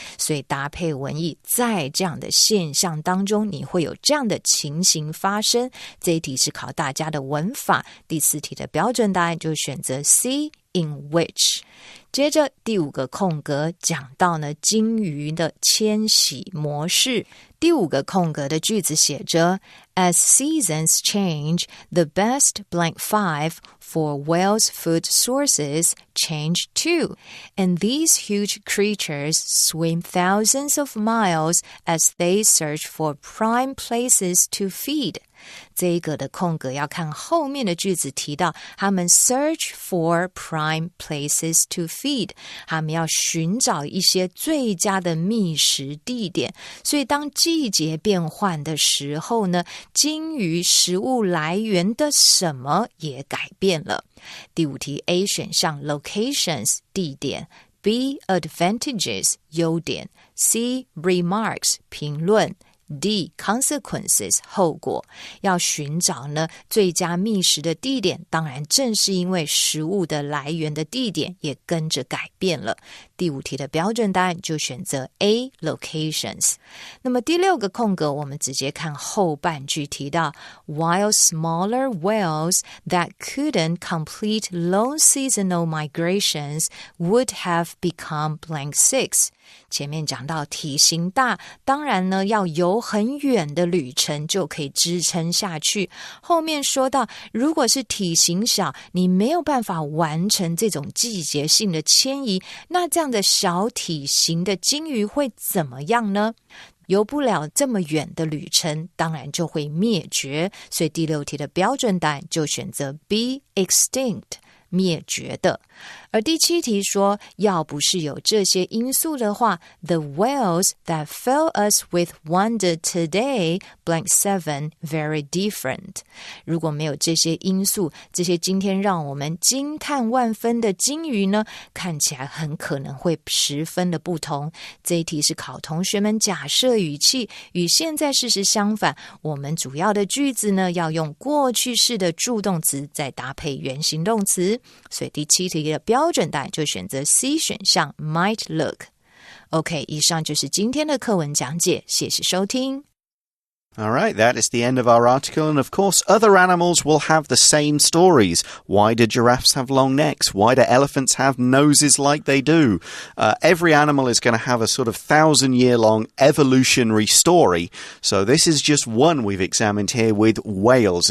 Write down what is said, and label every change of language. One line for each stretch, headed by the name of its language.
Chinese: 所以搭配文意，在这样的现象当中，你会有这样的情形发生。这一题是考大家的文法，第4题的标准答案就选择 C in which。接着第5个空格讲到呢鲸鱼的迁徙模式。第5个空格的句子写着
English: As seasons change, the best blank 5 for whales' food sources change too, and these huge creatures swim thousands of miles as they search for prime places to feed.
Chinese: 这一个的空格要看后面的句子提到他们
English: search for prime places to feed，
Chinese: 他们要寻找一些最佳的觅食地点。所以当季节变换的时候呢，鲸鱼食物来源的什么也改变了。第5题 A 选项 locations 地点， B advantages 优点， C remarks 评论， D consequences 后果。要寻找呢最佳觅食的地点，当然正是因为食物的来源的地点也跟着改变了。第5题的标准答案就选择 A locations。那么第6个空格我们直接看后半句提到
English: While smaller whales that couldn't complete long seasonal migrations would have become blank 6。
Chinese: 前面讲到体型大，当然呢要游很远的旅程就可以支撑下去。后面说到如果是体型小，你没有办法完成这种季节性的迁移，那这样的小体型的鲸鱼会怎么样呢？游不了这么远的旅程，当然就会灭绝。所以第6题的标准答案就选择 B extinct， 灭绝的。而第7题说，要不是有这些因素的话
English: The whales that fill us with wonder today blank 7 very different。
Chinese: 如果没有这些因素，这些今天让我们惊叹万分的鲸鱼呢，看起来很可能会十分的不同。这一题是考同学们假设语气与现在事实相反，我们主要的句子呢要用过去式的助动词再搭配原形动词。所以第7题的标准答案就选择 C 选项 might look。 OK， 以上就是今天的课文讲解，谢谢收听。
English: All right, that is the end of our article. And of course, other animals will have the same stories. Why do giraffes have long necks? Why do elephants have noses like they do? Every animal is going to have a sort of 1,000-year-long evolutionary story. So this is just one we've examined here with whales.